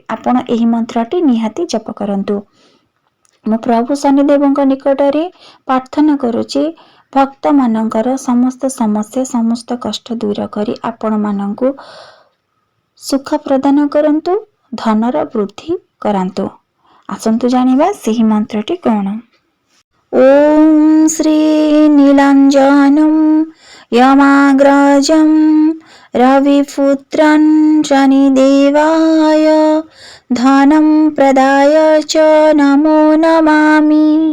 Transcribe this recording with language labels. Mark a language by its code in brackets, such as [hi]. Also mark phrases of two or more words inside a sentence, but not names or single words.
[or] ଆପଣ ଏହି ମନ୍ତ୍ରଟି ନିହାତି ଜପ କରନ୍ତୁ। ମୁଁ ପ୍ରଭୁ ଶନିଦେବଙ୍କ ନିକଟରେ ପ୍ରାର୍ଥନା କରୁଛି, ଭକ୍ତ ମାନଙ୍କର ସମସ୍ତ ସମସ୍ୟା ସମସ୍ତ କଷ୍ଟ ଦୂର କରି ଆପଣ ମାନଙ୍କୁ ସୁଖ ପ୍ରଦାନ କରନ୍ତୁ, ଧନର ବୃଦ୍ଧି କରନ୍ତୁ। ଆସନ୍ତୁ ଜାଣିବା ସେହି ମନ୍ତ୍ରଟି କଣ। [sa] ओम श्री नीलांजनं यमाग्रजं रविपुत्रं शनिदेवाय धनं प्रदाय च नमो नमामि।